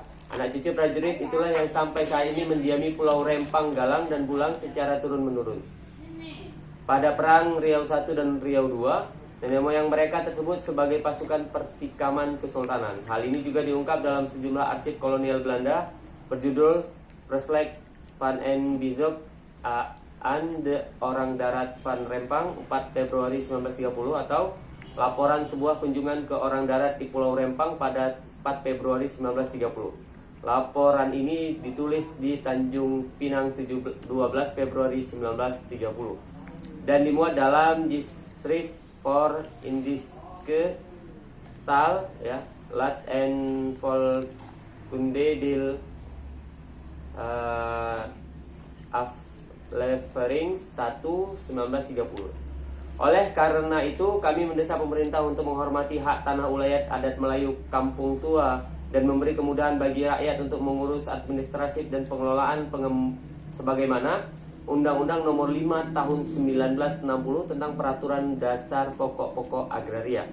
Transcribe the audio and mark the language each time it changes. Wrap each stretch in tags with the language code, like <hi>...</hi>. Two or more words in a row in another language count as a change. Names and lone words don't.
<id>Anak cucu prajurit itulah yang sampai saat ini mendiami Pulau Rempang, Galang, dan Bulang secara turun-menurun. Pada Perang Riau I dan Riau II, nenek moyang mereka tersebut sebagai pasukan pertikaman kesultanan. Hal ini juga diungkap dalam sejumlah arsip kolonial Belanda berjudul Verslag van en Bizop aan de Orang Darat van Rempang 4 Februari 1930 atau Laporan sebuah kunjungan ke orang darat di Pulau Rempang pada 4 Februari 1930. Laporan ini ditulis di Tanjung Pinang 12 Februari 1930 dan dimuat dalam Schrift for Indiske Tal Lat en Volkunde dil Aflevering 1 1930. Oleh karena itu, kami mendesak pemerintah untuk menghormati hak tanah ulayat adat Melayu Kampung Tua dan memberi kemudahan bagi rakyat untuk mengurus administratif dan pengelolaan sebagaimana Undang-Undang Nomor 5 Tahun 1960 tentang Peraturan Dasar Pokok-Pokok Agraria.</id>